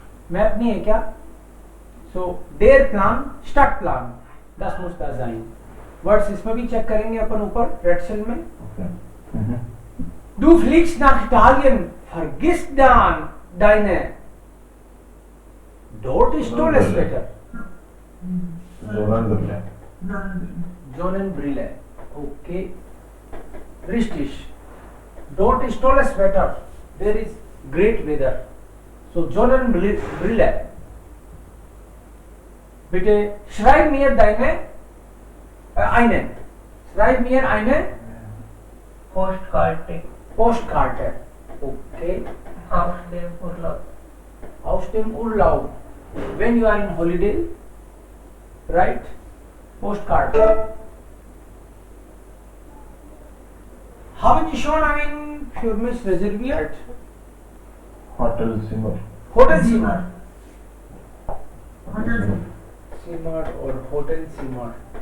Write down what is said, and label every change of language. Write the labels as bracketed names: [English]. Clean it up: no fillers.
[Hindi] Map नहीं है क्या? [English] So their plan, [German] Stadtplan, das muss da sein. [Hindi] Words इसमें भी चेक करेंगे अपन ऊपर रेड सेल में. Okay. [German] Du fliegst nach Italien, vergiss dann deine. Dort ist tolles Wetter. Sonnenbrille. Sonnenbrille. Okay. Richtig. Dort ist tolles Wetter. [English] There is great weather. [German] So Sonnenbrille. Bitte schreib mir eine. Schreib mir eine Postkarte Postkarte. Okay. aus dem Urlaub. Aus dem Urlaub. [English] When you are in holiday, right? [German] Postkarte. Haben Sie schon ein für mich reserviert? Hotelzimmer. Hotelzimmer. Hotel. Zimmer oder Hotelzimmer.